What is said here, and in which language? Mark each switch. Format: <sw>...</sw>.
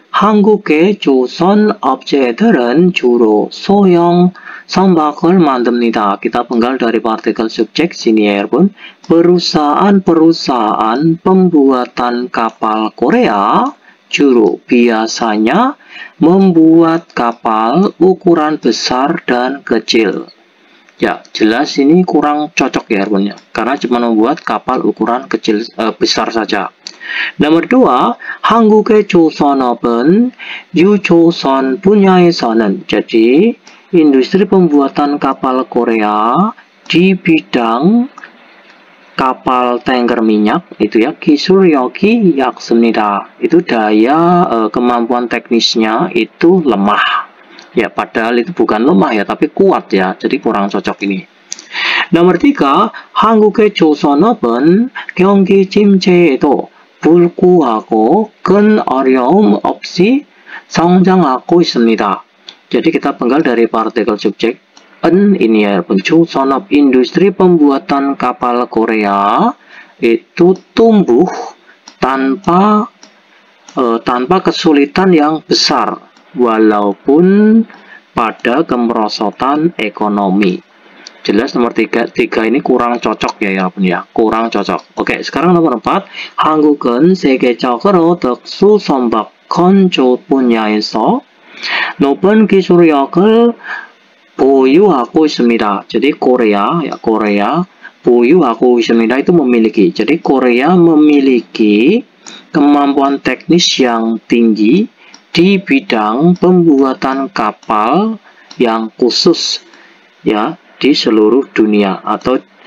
<ko>한국의 조선 업체들은 주로 소형 선박을 만듭니다.</ko> <id>Kita penggal dari partikel subjek sini ya</id> <ko>여러분.</ko> <id>Perusahaan-perusahaan pembuatan kapal Korea</id> <ko>주로</ko> <id>biasanya membuat kapal ukuran besar dan kecil. Ya, jelas ini kurang cocok ya ya, karena cuma membuat kapal ukuran kecil besar saja. Nomor 2,</id> <ko>한국의 조선업은 유조선 분야에서는</ko> <id>jadi industri pembuatan kapal Korea di bidang kapal tanker minyak itu ya</id> <ko>기술력이 약습니다.</ko> <id>Itu daya kemampuan teknisnya itu lemah. Ya, padahal itu bukan lemah ya, tapi kuat ya. Jadi kurang cocok ini.</id> <ko>Nomor 3, 한국의 조선업은 경기 침체에도 불구하고 큰 어려움 없이 성장하고 있습니다.</ko> <id>Jadi kita penggal dari partikel subjek en ini ya, 조선업 industri pembuatan kapal Korea itu tumbuh tanpa kesulitan yang besar walaupun pada kemerosotan ekonomi. Jelas nomor 3 ini kurang cocok ya kurang cocok. Oke, sekarang nomor 4.</id> <ko>한국은 세계적으로 특수 선박 건조 분야에서 높은 기술력을 보유하고 있습니다.</ko> <id>Jadi Korea</id> <ko>보유하고 있습니다</ko> <id>itu memiliki. Jadi Korea memiliki kemampuan teknis yang tinggi di bidang pembuatan kapal yang khusus ya di seluruh dunia atau</id>